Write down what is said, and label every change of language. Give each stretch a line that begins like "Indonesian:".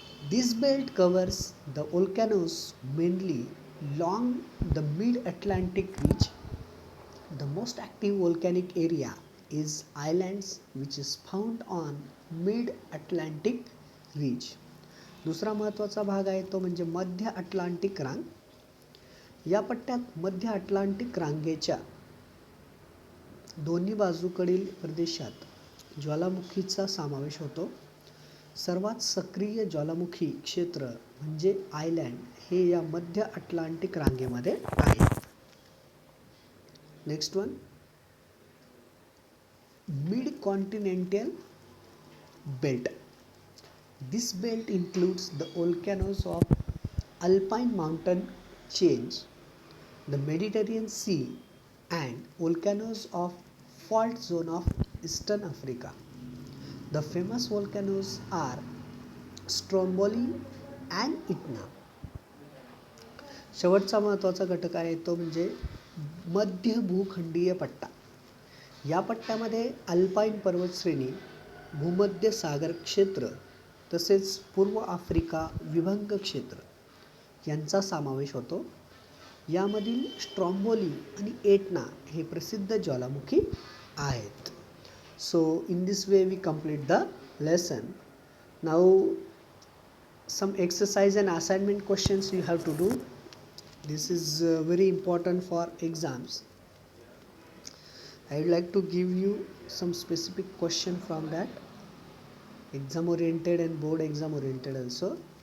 English: This belt covers the volcanoes mainly along the mid-Atlantic ridge. The most active volcanic area is islands which is found on mid-Atlantic ridge.
Marathi: दुसरा महत्त्वाचा भाग आहे तो म्हणजे मध्य Atlantic रांग. या पट्ट्यात मध्य अटलांटिक रांगेच्या दोन्ही बाजूकडील प्रदेशात ज्वालामुखीचा समावेश होतो. सर्वात सक्रिय ज्वालामुखी क्षेत्र म्हणजे आयलँड हे या मध्य अटलांटिक रांगेमध्ये आहे.
English: Next one mid-continental belt. This belt includes the volcanoes of Alpine mountain chains, the Mediterranean Sea, and volcanoes of fault zone of Eastern Africa. The famous volcanoes are Stromboli and Etna.
Marathi: शेवटचा महत्त्वाचा घटक आहे तो म्हणजे मध्य भूखंडीय पट्टा. या पट्ट्यामध्ये अल्पाईन पर्वतश्रेणी, भूमध्य सागर क्षेत्र तसेच पूर्व आफ्रिका विभंग क्षेत्र यांचा समावेश होतो. यामधील स्ट्रॉम्बोली आणि एटना हे प्रसिद्ध ज्वालामुखी आहेत.
English: So in this way we complete the lesson. Now some exercise and assignment questions you have to do. This is very important for exams. I would like to give you some specific question from that, exam oriented and board exam oriented also.